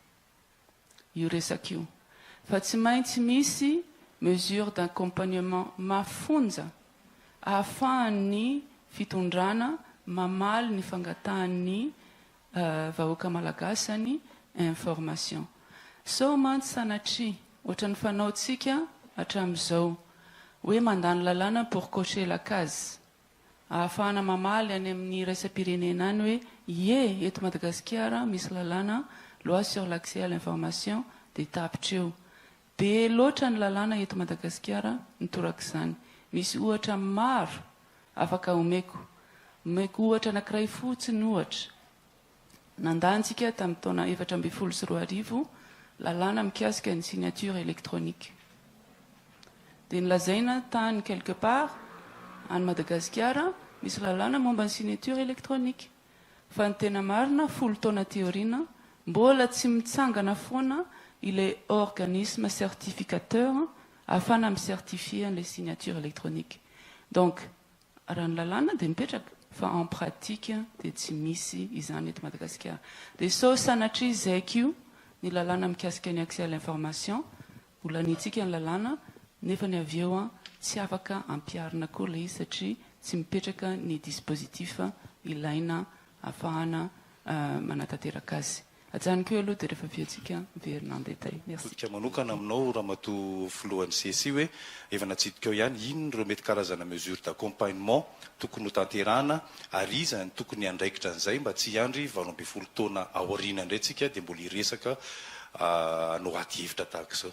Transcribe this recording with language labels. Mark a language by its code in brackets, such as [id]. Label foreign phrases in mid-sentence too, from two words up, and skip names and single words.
[mg] io resaka io fa tsy maintsy misy [fr] mesure d'accompagnement [mg] mafonja ahafahan'ny fitondrana mamaly ny fangatahan'ny vahoaka malagasy information. So mantsy sanatria ohatran'ny fanaontsika hatramin'izao hoe mandany lalàna [fr] pour cocher la case [mg] ahafahana mamaly any amin'ny iraisam-pirenena any hoe ie eto Madagasikara misy lalàna [fr] loi sur l'accès à l'information [mg] dia tapitreo. Be loatra ny lalàna eto Madagasikara nitorak'izany. Misy ohatra maro afaka omeko ohatra anankiray fotsiny ohatra. Nandantsika tamin'ny taona 2012 lalàna mikasika ny [fr] signature électronique. [mg] Dia nilazaina tany [fr] quelque part [mg] any Madagasikara misy lalàna momba ny [fr] signature électronique. [mg] Fa ny tena marina 10 taona théorina mbola tsy mitsangana foana ilay [fr] organisme certificateur [mg] afana [fr] micertifier les signatures électroniques. [mg] Donc raha ny lalàna dia mipetraka fa [fr] en pratique [mg] dia tsy misy izany eto Madagasikara. Dia so sanatria zaika io ny lalàna mikasika ny [fr] accès à l'information [mg] volanitsika ny lalàna nefa ny avy eo tsy afaka ampiarina koa ilay izy satria tsy mipetraka ny dispositif ilaina ahafahana manatanteraka azy ajaniko eo aloha dia rehefa viantsika miverina [fr] en détail. [mg] Merci. Totika manokana aminao ramatoa filohan'ny CSI hoe efa natsidika eo ihany inona ireo mety karazana [fr] mesure d'accompagnement [mg] tokony ho tanterahana ary iza ny tokony andraikitra an'izay mba tsy hiandry 20 taona aoriana indray tsika dia mbola hiresaka anao aty hevitra tahaka izao.